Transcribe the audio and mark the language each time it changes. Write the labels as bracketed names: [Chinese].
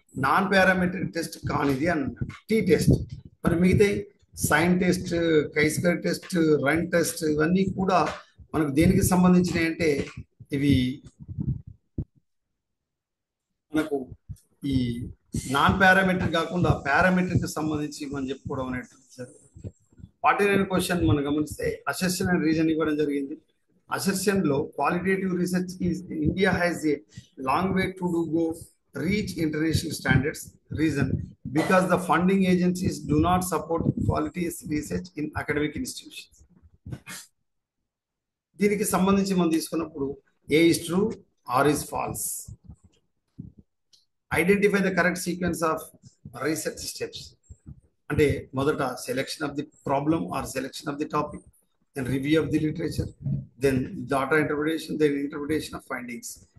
[Telugu] Non parametric test కానిది అన్నట్టు tea test. మరి మిగతా sign test, కైస్కర్ test, run test, ఇవన్నీ కూడా మనకు దేనికి సంబంధించినవి అంటే ఇవి మనకు ఈ నాన్ పారామెట్రిక్ కాకుండా పారామెట్రిక్ సంబంధించి మనం చెప్పుకోవడం అనేటువంటి జరుగుతుంది. 49 క్వశ్చన్ మనం గమనిస్తే అసెర్షన్ అండ్ రీజన్ ఇవ్వడం జరిగింది. [English] Assertion లో qualitative research is India has a long way to do go reach international standards. Reason, because the funding agencies do not support quality research in academic institutions. [Telugu] దీనికి సంబంధించి మనం తీసుకున్నప్పుడు [English] A is true, R is false. Identify the correct sequence of research steps. [Telugu] అంటే మొదట [English] Selection of the problem or selection of the topic, then review of the literature, then data interpretation, then interpretation of findings.